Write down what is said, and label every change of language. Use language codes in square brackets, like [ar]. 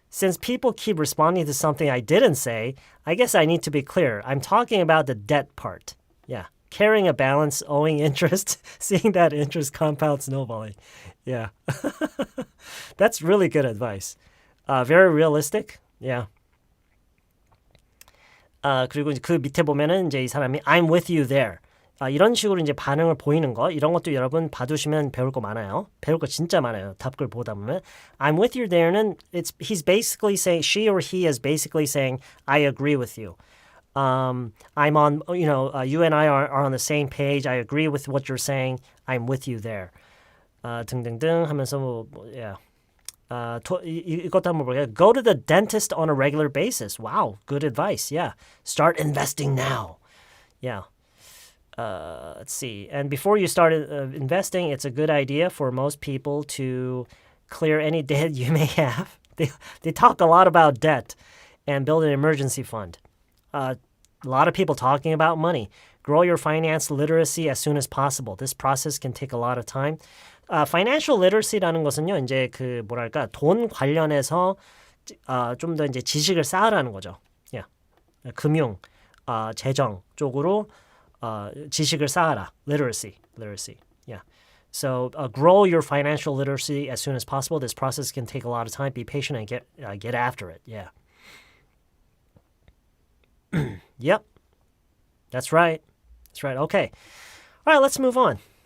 [en] Since people keep responding to something I didn't say, I guess I need to be clear. I'm talking about the debt part. Yeah. Carrying a balance, owing interest, seeing that interest compound snowballing. Yeah. That's really good advice. Very realistic. Yeah. [ko] 그리고 이제 그 밑에 보면은 이제 이 사람이 [en] I'm with you there. [ko] 이런 식으로 이제 반응을 보이는 거 이런 것도 여러분 봐두시면 배울 거 많아요. 배울 거 진짜 많아요. 답글 보다 보면 [en] I'm with you there는 he's basically saying she or he is basically saying I agree with you. I'm on you and I are on the same page. I agree with what you're saying. I'm with you there. [ko] 등등등 하면서 yeah. 이것도 한번 볼게요. [en] Go to the dentist on a regular basis. Wow, good advice. Yeah. Start investing now. Yeah. Let's see. And before you start investing, it's a good idea for most people to clear any debt you may have. They talk a lot about debt and build an emergency fund. A lot of people talking about money. Grow your finance literacy as soon as possible. This process can take a lot of time. [ko] Financial literacy라는 것은요, 이제 그 뭐랄까 돈 관련해서 좀 더 이제 지식을 쌓으라는 거죠. [en] Yeah. [ko] 금융, 재정 쪽으로 지식을 쌓아라. [en] Literacy. Yeah. So grow your financial literacy as soon as possible. This process can take a lot of time. Be patient and get after it. Yeah. Yep. That's right. Okay. All right, let's move on.